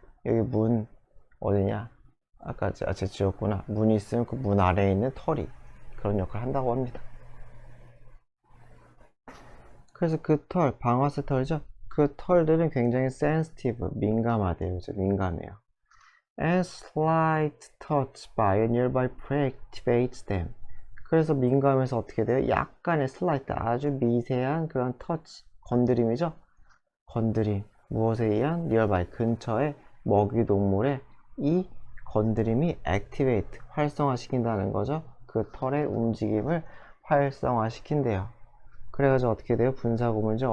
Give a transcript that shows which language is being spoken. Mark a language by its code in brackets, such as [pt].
[ko] 여기 문 어디냐? 아까 제가 지웠구나. 문이 있으면 그 문 아래에 있는 털이 그런 역할을 한다고 합니다. 그래서 그 털, 방아쇠 털이죠? 그 털들은 굉장히 sensitive, 민감하대요. 민감해요. [en] And slight touch by a nearby prey activates them. [ko] 그래서 민감해서 어떻게 돼요? 약간의 slight, 아주 미세한 그런 touch, 건드림이죠? 건드림. 무엇에 의한? nearby, 근처의 먹이동물의 이 건드림이 activate, 활성화시킨다는 거죠. 그 털의 움직임을 활성화시킨대요. 그래가지고 어떻게 돼요? 분사구문이죠.